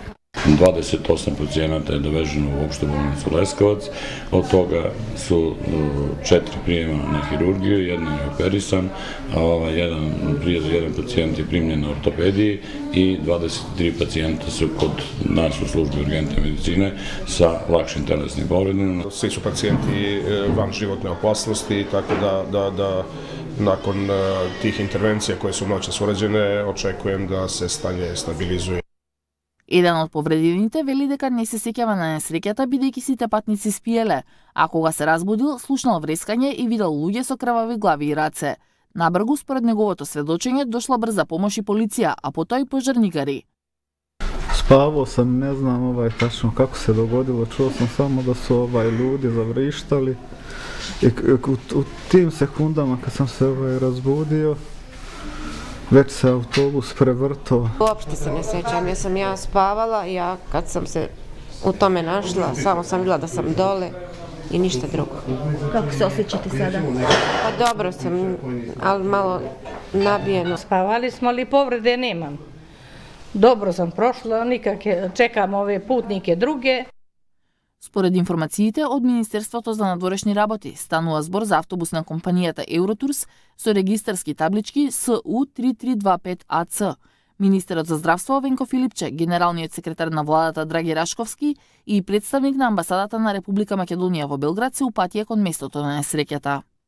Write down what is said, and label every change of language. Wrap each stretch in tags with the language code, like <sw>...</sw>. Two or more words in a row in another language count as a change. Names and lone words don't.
<sr>28 pacijenata je doveženo u opštu bolnicu Leskovac, od toga su 4 prijema na hirurgiju, jedan je operisan, jedan pacijent je primljen na ortopediji i 23 pacijenta su kod nas u službi urgentne medicine sa lakšim telesnim povredama. Svi su pacijenti van životne opasnosti, tako da nakon tih intervencija koje su noćas urađene, očekujem da se stanje stabilizuje.</sr> <mk>Еден од повредените вели дека не се сеќава на несреќата бидејќи сите патници спиеле, а кога се разбудил, слушнал врескање и видел луѓе со крвави глави и раце. Набргу, според неговото сведочење, дошла брза помош и полиција, а потоа и пожарникари.</mk> <sr>Spavao sam, ne znam tačno kako se dogodilo, čuo sam samo da su ljudi zavrištali i u tim sekundama kad sam se razbudio, već se autobus prevrtao. Uopšte se ne sjećam, jer sam ja spavala i kad sam se u tome našla, samo sam vidjela da sam dole i ništa drugo. Kako se osjećate sada? Pa dobro sam, ali malo nabijeno. Spavali smo, ali povrede nemam. Dobro sam prošla, nikakve, čekam ove putnike druge.</sr> <mk>Според информациите од Министерството за надворешни работи, станува збор за автобус на компанијата Евротурс со регистарски таблички СУ3325АЦ. Министерот за здравство Венко Филипче, генералниот секретар на владата Драги Рашковски и представник на амбасадата на Република Македонија во Белград се упатија кон местото на несреќата.</mk>